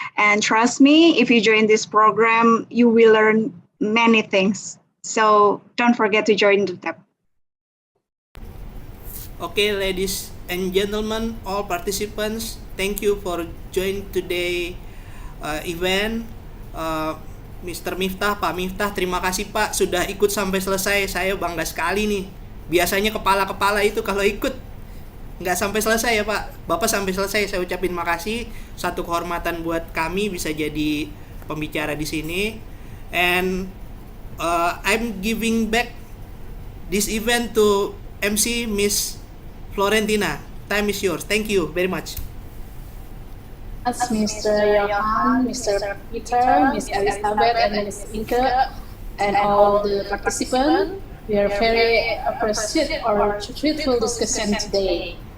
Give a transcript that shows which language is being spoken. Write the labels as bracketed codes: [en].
[en] And trust me, if you join this program, you will learn many things. So don't forget to join the DUTEP. Okay, ladies and gentlemen, all participants, thank you for joining today event. Mr. [id] Miftah, Pak Miftah, terima kasih Pak sudah ikut sampai selesai. Saya bangga sekali nih. Biasanya kepala-kepala itu kalau ikut nggak sampai selesai ya Pak. Bapak sampai selesai, saya ucapin makasih. Satu kehormatan buat kami bisa jadi pembicara di sini. [en] And I'm giving back this event to MC Miss Florentina. Time is yours. Thank you very much. As Mr. Johan, Mr. Peter, Miss Elizabeth, and Miss Inke, and all the participants, we are very appreciative or truthful discussion today.